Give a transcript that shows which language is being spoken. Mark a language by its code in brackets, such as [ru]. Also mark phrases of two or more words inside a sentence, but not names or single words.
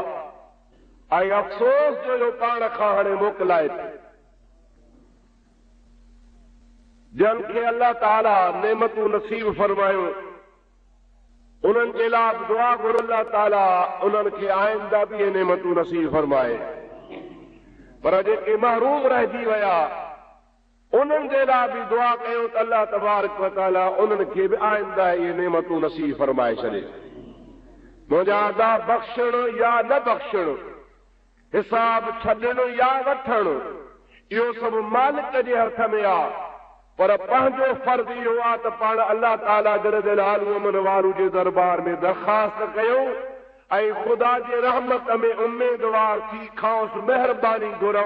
[sd] ऐं अफ़सोस जो पाण खां हाणे मोकिलाए जन खे अल्लाह ताला नेमतूं नसीब फरमायो उन्हनि जे लाइ दुआ घुर अल्लाह ताला उन्हनि खे आइंदा बि इहे नेमतूं नसीब फरमाए। पर जेके महरूम रहिजी विया उन्हनि जे लाइ बि दुआ कयो त अल्लाह [ar] تبارك و تعالى [sd] उन्हनि खे बि आइंदा इहे नेमतूं नसीब फरमाए छॾे। मुंहिंजा अदा बख़्शण या न बख़्शण, हिसाब छॾण या वठण, इहो सभु मालिक जे हथ में आहे। पर पंहिंजो फर्ज़ इहो आहे त पाण अल्लाह ताला [ar] جل جلاله [sd] मन वारू जे दरबार में दरख़्वास्त कयूं ऐं ख़ुदा जे रहमत में उम्मीदवार थी खांसि महिरबानी घुरूं।